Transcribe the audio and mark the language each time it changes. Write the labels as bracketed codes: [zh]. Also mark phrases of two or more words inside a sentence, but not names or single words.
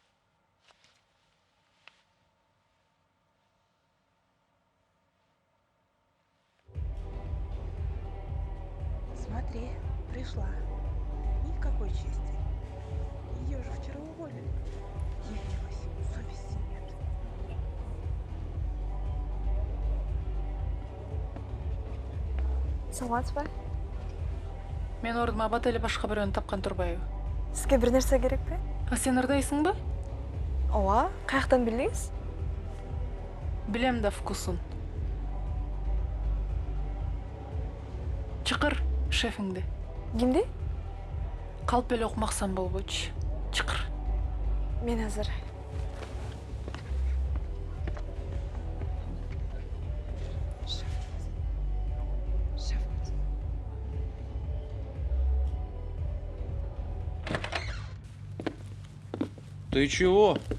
[ru] Смотри, пришла. Никакой чести. Ее же вчера уволили. Явилась. Совести нет. [ky] саламатсыз ба? Мен ордума абат эле башка бирөөнү тапкан турбайбы? Сизге бир нерсе керекпи? А сен ырдайсыңбы? Ооба, каяктан билдиңиз? Билем да вкусун. Чыкыр шефиңди. Кимди? Калп эле окумаксан болбойчу. Чыкыр. Мен азыр. [ru] Ты чего?